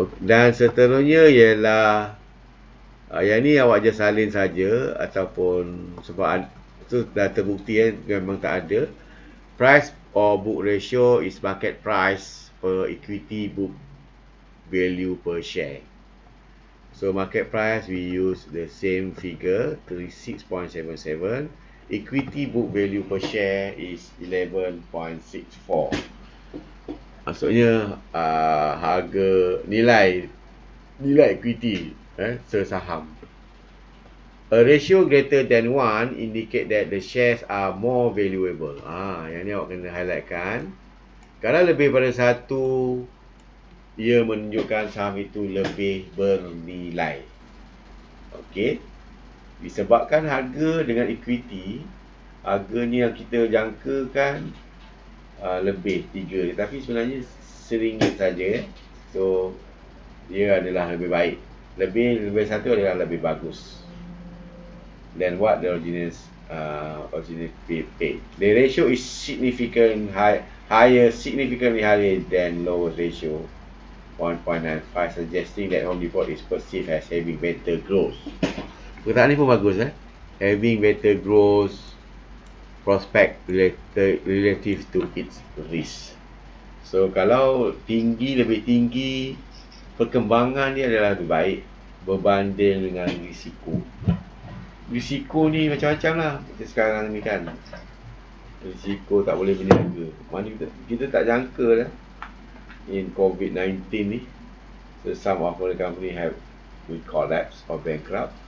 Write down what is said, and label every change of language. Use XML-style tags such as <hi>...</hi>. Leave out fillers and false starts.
<ms>Dan seterusnya ialah yang ni awak je salin saja ataupun sebab itu dah terbukti memang tak ada.</ms> <en>Price or book ratio is market price per equity book value per share. So market price we use the same figure 36.77 equity book value per share is 11.64.</en> <ms>Maksudnya harga nilai equity sesaham.</ms> <en>A ratio greater than 1 indicate that the shares are more valuable.</en> <ms>Yang ni awak kena highlightkan. Kalau lebih pada 1, ia menunjukkan saham itu lebih bernilai. Okey. Disebabkan harga dengan equity, harganya yang kita jangkakan lebih 3, tapi sebenarnya RM1 saja. So dia adalah lebih baik. Lebih 1 adalah lebih bagus</ms> <en>than what the originally paid. The ratio is significantly higher than Lowe's ratio 1.95, suggesting that Home Depot is perceived as having better growth.</en> <ms>Perkataan ni pun bagus</ms> <en>having better growth prospect relative to its risk.</en> <ms>So kalau lebih tinggi, perkembangan dia adalah lebih baik berbanding dengan risiko. Risiko ni macam-macam lah kita sekarang ni kan. Risiko tak boleh berniaga. Mana kita tak jangka lah in COVID-19 ni.</ms> <en>So some of the company will collapse or bankrupt.</en>